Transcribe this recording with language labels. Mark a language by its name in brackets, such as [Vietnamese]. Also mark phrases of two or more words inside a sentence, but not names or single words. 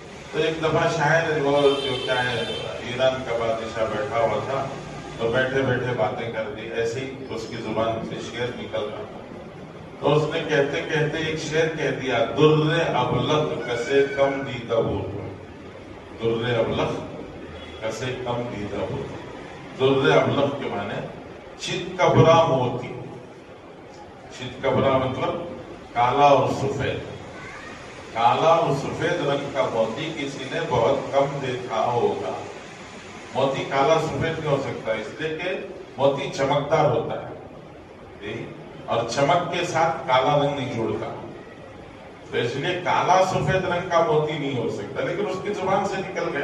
[Urdu] تو ایک دفعہ شاعر وہ جو کیا ہے ایران کا بادشاہ بیٹھا ہوا تھا، تو بیٹھے بیٹھے باتیں کر دی، ایسے ہی اس کی زبان سے شعر نکل رہا تھا، تو اس نے کہتے کہتے ایک شعر کہہ دیا، [Persian] در ابلغ کسے کم دیدہ بود، در ابلغ کسے کم دیدہ بود۔ در ابلغ [Urdu] کے معنی چت کبرا موتی، چت کبرا مطلب کالا اور سفید، کالا اور سفید رنگ کا موتی کسی نے بہت کم دیکھا ہوگا۔ موتی کالا سفید نہیں ہو سکتا، اس لیے کہ موتی چمکدار ہوتا ہے اور چمک کے ساتھ کالا رنگ نہیں جوڑتا، تو اس لیے کالا سفید رنگ کا موتی نہیں ہو سکتا، لیکن اس کی زبان سے نکل گیا۔